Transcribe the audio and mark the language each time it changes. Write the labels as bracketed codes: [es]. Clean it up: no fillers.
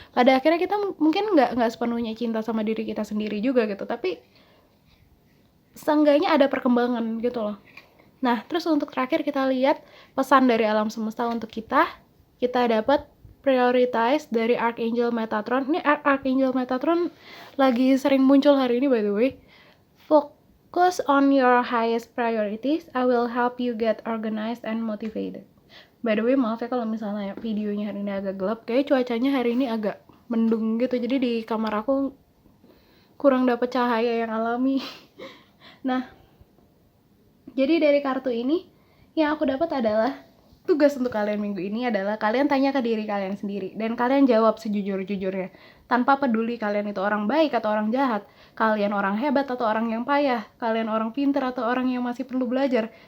[id] Pada akhirnya kita mungkin nggak sepenuhnya cinta sama diri kita sendiri juga gitu, tapi seenggaknya ada perkembangan gitu loh. Nah, terus untuk terakhir kita lihat pesan dari alam semesta untuk kita. Kita dapat prioritize dari Archangel Metatron. Ini Archangel Metatron lagi sering muncul hari ini [en] by the way. Focus on your highest priorities. I will help you get organized and motivated. By the way, [id] maaf ya kalau misalnya videonya hari ini agak gelap. Kayak cuacanya hari ini agak mendung gitu. Jadi di kamar aku kurang dapat cahaya yang alami. Nah, jadi dari kartu ini yang aku dapat adalah tugas untuk kalian minggu ini adalah kalian tanya ke diri kalian sendiri dan kalian jawab sejujur-jujurnya tanpa peduli kalian itu orang baik atau orang jahat, kalian orang hebat atau orang yang payah, kalian orang pintar atau orang yang masih perlu belajar.